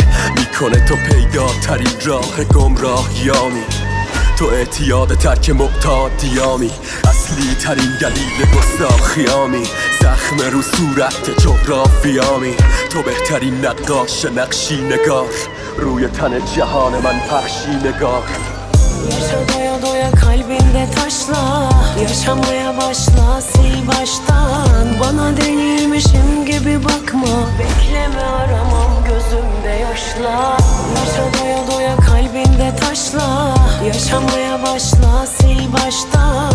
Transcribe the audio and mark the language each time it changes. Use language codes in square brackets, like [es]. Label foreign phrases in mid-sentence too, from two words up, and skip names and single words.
[fa] میکنه تو پیداترین راه گمراهیامی تو اعتیاد ترک معتادیامی اصلی ترین دلیل گستاخیامی زخم رو صورت جغرافیامی تو بهترین نقاش نقشی نگار روی تن جهان من پخشی نگار [tr] Yaşa doya doya kalbinde taşla, yaşamaya başla sil baştan. Bana delirmişim gibi bakma, bekleme aramam gözümde yaşla. Yaşa doya doya kalbinde taşla, yaşamaya başla sil baştan.